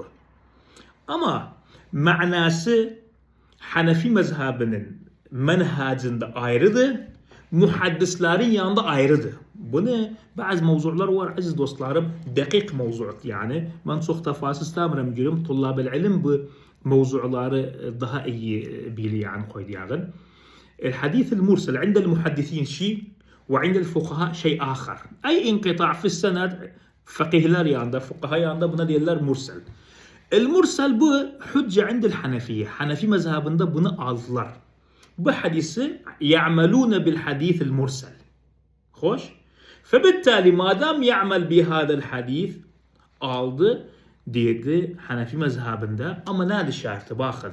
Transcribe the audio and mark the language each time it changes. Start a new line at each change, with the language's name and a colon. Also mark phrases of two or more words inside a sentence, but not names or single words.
Turkish: Ama manası Hanefi mezhebinin menhacında ayrıdır. Muhaddislerin yanında ayrıdır. Bunu bazı mevzular var aziz dostlarım. Dakik mevzuat yani. Ben çok tefasız istemiyorum diyorum.
Arabic: طلاب العلم
Turkish: bu mevzuları daha iyi biliyor yani koyduğun.
Arabic: الحديث المرسل عند المحدثين شيء وعند الفقهاء شيء آخر. أي انقطاع في السند
Turkish: فقيهler yanında, fukaha yanında buna diyorlar mursel.
Arabic: المرسل هو حجة عند الحنفية.
Turkish: Hanefi mezhebinde bunu aldılar. Bu hadisi
Arabic: يعملون بالحديث المرسل.
Turkish: Hoş. Febittali madem
Arabic: يعمل بهذا الحديث
Turkish: aldı dedi Hanefi mezhebinde ama nerede şartı bakın.